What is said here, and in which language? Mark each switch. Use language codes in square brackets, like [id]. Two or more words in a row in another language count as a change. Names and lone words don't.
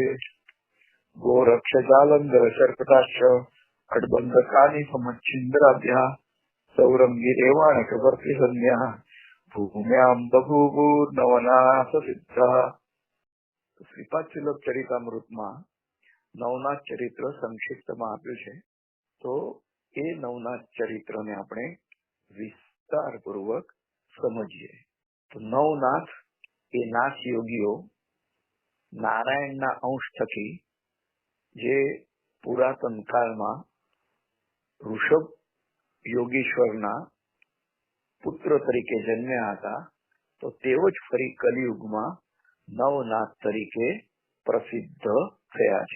[sa] गोरक्ष जालंधर सर्पटाक्ष खड्बंधकानि समच्छिन्द्राद्या सौरंगी रेवाणक वर्तिसंज्ञा भूम्यां बभूवुर्नवनाथ सिद्धा। [gu] श्रीपाद चरितामृतમાં નવનાથ ચરિત્ર સંક્ષિપ્તમાં આપ્યું છે, તો એ નવનાથ ચરિત્રને આપણે વિસ્તારપૂર્વક સમજીએ. તો નવનાથ એ નાથ યોગીઓ નારાયણના અંશ થકી જે પુરાતન કાળમાં ઋષભ યોગીશ્વરના પુત્ર તરીકે જન્મ્યા હતા, તો તેઓ જ ફરી કલિયુગમાં નવનાથ તરીકે પ્રસિદ્ધ થયા છે.